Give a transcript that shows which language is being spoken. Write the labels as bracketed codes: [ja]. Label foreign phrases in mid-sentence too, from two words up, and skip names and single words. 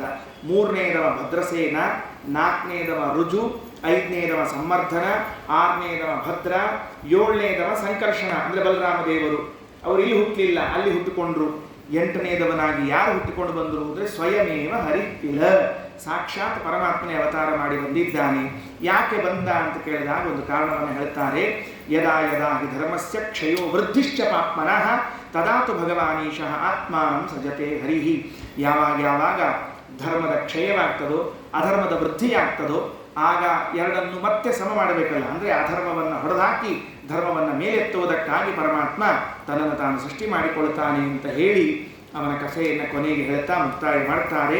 [kn] 3ನೇದವ ಭದ್ರಸೇನ, 4ನೇದವ ರುಜು, 5ನೇದವ ಸಂವರ್ಧನ, 6ನೇದವ ಭದ್ರ, 7ನೇದವ ಸಂಕರ್ಷಣ ಅಂದರೆ ಬಲರಾಮ ದೇವರು. ಅವರು ಇಲ್ಲಿ ಹುಟ್ಟಲಿಲ್ಲ, ಅಲ್ಲಿ ಹುಟ್ಟಿಕೊಂಡ್ರು. 8ನೇದವನಾಗಿ ಯಾರು ಹುಟ್ಟಿಕೊಂಡು ಬಂದರು ಅಂದರೆ [sa] ಸ್ವಯಮೇವ ಹರಿಕಿಲ, [kn] ಸಾಕ್ಷಾತ್ ಪರಮಾತ್ಮನೇ ಅವತಾರ ಮಾಡಿ ಬಂದಿದ್ದಾನೆ. ಯಾಕೆ ಬಂದ ಅಂತ ಕೇಳಿದಾಗ ಒಂದು ಕಾರಣವನ್ನು ಹೇಳ್ತಾರೆ. [sa] ಯದಾ ಯದಾ ಹಿ ಧರ್ಮಸ್ಯ ಕ್ಷಯೋ ವೃದ್ಧಿಶ್ಚ ಪಾಪ್ಮನಃ ತದಾತು ಭಗವಾನೀಶಃ ಆತ್ಮಾನಂ ಸಜತೆ ಹರಿಹಿ. [kn] ಯಾವಾಗ ಧರ್ಮದ ಕ್ಷಯವಾಗ್ತದೋ, ಅಧರ್ಮದ ವೃದ್ಧಿಯಾಗ್ತದೋ ಆಗ ಎರಡನ್ನು ಮತ್ತೆ ಸಮ ಮಾಡಬೇಕಲ್ಲ. ಅಂದರೆ ಅಧರ್ಮವನ್ನು ಹೊಡೆದಾಕಿ ಧರ್ಮವನ್ನು ಮೇಲೆತ್ತುವುದಕ್ಕಾಗಿ ಪರಮಾತ್ಮ ತನ್ನನ್ನು ತಾನು ಸೃಷ್ಟಿ ಮಾಡಿಕೊಳ್ತಾನೆ ಅಂತ ಹೇಳಿ ಅವನ ಕಥೆಯನ್ನು ಕೊನೆಗೆ ಹೇಳ್ತಾ ಮುಕ್ತಾಯ ಮಾಡ್ತಾರೆ.